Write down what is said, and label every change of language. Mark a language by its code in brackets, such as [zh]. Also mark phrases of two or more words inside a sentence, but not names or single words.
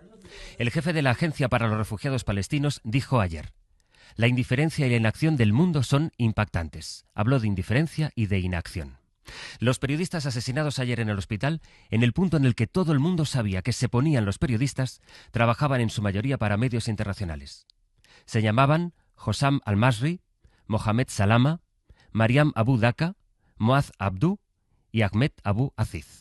[es] El jefe de la Agencia para los Refugiados Palestinos dijo ayer: la indiferencia y la inacción del mundo son impactantes. Habló de indiferencia y de inacción. Los periodistas asesinados ayer en el hospital, en el punto en el que todo el mundo sabía que se ponían los periodistas, trabajaban en su mayoría para medios internacionales. Se llamaban Hossam Al-Masri, Mohamed Salama, Mariam Abu Daka, Moaz Abdu y Ahmed Abu Aziz.